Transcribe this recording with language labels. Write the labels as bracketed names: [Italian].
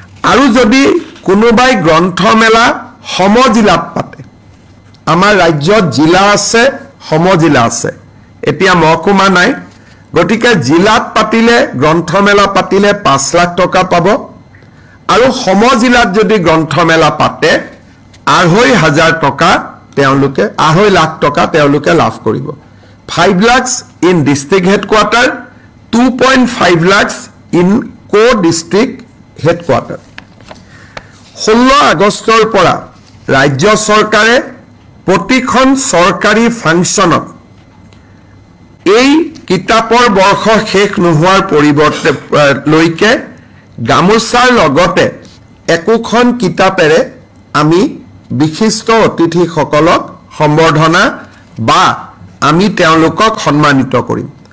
[Assamese] আৰু যদি কোনোবাই গ্ৰন্থমেলা সমজিলাত পাতে, আমাৰ ৰাজ্যত জিলা আছে সমজিলা আছে, এতিয়া মহকুমা নাই, গতিকে জিলাত পাতিলে গ্ৰন্থমেলা পাতিলে 5 লাখ টকা পাব আৰু সমজিলাত যদি গ্ৰন্থমেলা পাতে 2,500 টকা তেওঁলোকে 2.5 লাখ টকা তেওঁলোকে লাভ কৰিব। [English] 5 lakhs in district headquarter, 2.5 lakhs in co-district headquarter। [Assamese] 16 আগষ্টৰ পৰা ৰাজ্য চৰকাৰে প্ৰতিখন চৰকাৰী ফাংচনত এই কিতাপৰ বৰ্ষ শেষ নোহোৱাৰ পৰিৱৰ্তে লৈকে গামোচাৰ লগতে একোখন কিতাপেৰে আমি বিশিষ্ট অতিথিসকলক সম্বৰ্ধনা বা আমি তেওঁলোকক সন্মানিত কৰিম।